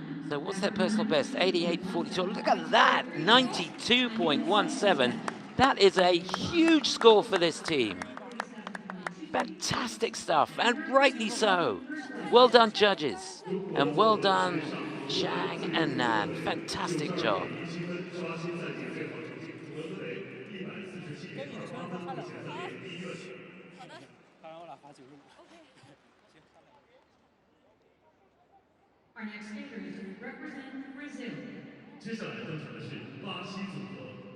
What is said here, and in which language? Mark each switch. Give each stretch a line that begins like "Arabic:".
English: So what's their personal best? 88.42. Look at that, 92.17. That is a huge score for this team. Fantastic stuff, and rightly so. Well done, judges, and well done, Zhang and Nan. Fantastic job.
Chinese: 林希芬刷新赛季最好成绩，得分为147.28分，目前在列第一位。
English: Our next skaters represent Brazil.
Chinese: 接下来登场的是巴西组合。